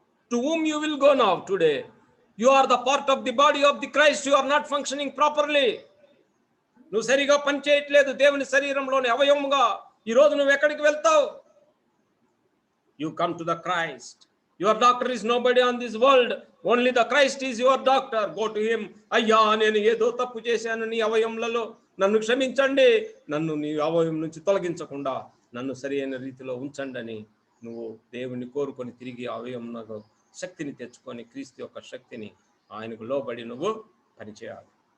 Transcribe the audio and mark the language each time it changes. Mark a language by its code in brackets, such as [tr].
[en] To whom you will go now today? You are the part of the body of the Christ. You are not functioning properly. [te] నువ్వు సరిగా పని చేయట్లేదు దేవుని శరీరంలోని అవయవముగా. ఈరోజు నువ్వు ఎక్కడికి వెళ్తావు? [en] You come to the Christ. Your doctor is nobody on this world. Only the Christ is your doctor. Go to him. [te] అయ్యా నేను ఏదో తప్పు చేశాను నీ అవయవములలో, నన్ను క్షమించండి, నన్ను నీ అవయవం నుంచి తొలగించకుండా నన్ను సరైన రీతిలో ఉంచండి అని నువ్వు దేవుని కోరుకొని తిరిగి అవయవంలో శక్తిని తెచ్చుకొని క్రీస్తు యొక్క శక్తిని ఆయనకు లోబడి నువ్వు పనిచేయాలి.